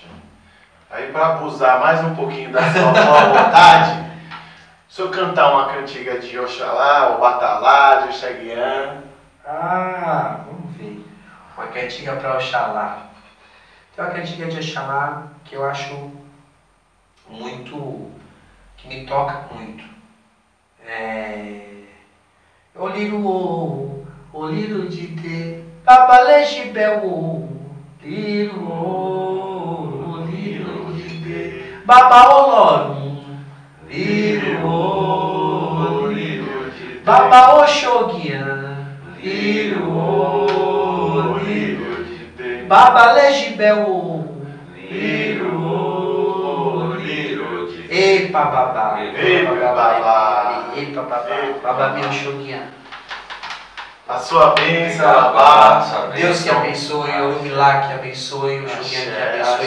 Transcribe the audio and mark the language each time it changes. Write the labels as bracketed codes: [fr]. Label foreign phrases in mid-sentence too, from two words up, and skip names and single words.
[pt] Aí, para abusar mais um pouquinho da sua boa vontade, se eu cantar uma cantiga de Oxalá, ou Batalá, de Oxaguian. Vamos ver. Uma cantiga para Oxalá. Tem uma cantiga de Oxalá que eu acho muito, que me toca muito. [yo] Oliro de te, babalejibel, oliro de te, babaolorum, oliro de te, babaoxoguian, oliro de te, babalejibel, Epa babá, babá meu choguinha. [pt] A sua bênção, babá. Deus que abençoe, o Orumilá que abençoe, o Choguinha que abençoe.